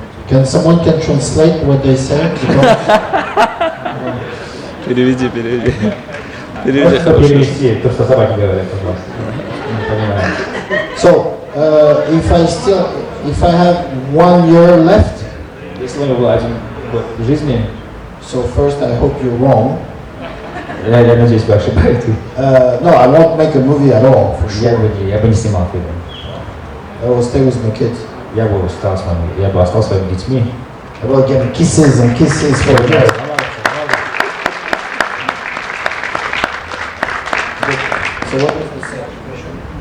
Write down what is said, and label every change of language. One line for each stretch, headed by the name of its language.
English: Can someone translate what they say?
Russian: Переведи. Переведи то, что собаки говорят, пожалуйста. Не понимаю.
English: So, if I have 1 year left,
Russian: если у меня был 1 год в жизни,
English: so first I hope you're wrong.
Russian: Я надеюсь, вы ошибаетесь.
English: No, I won't make a movie at all, for sure.
Russian: Я бы не снимал фильм.
English: I will stay with my kids.
Russian: Я бы остался с своими детьми.
English: I will give kisses and kisses for years. So what is the second question?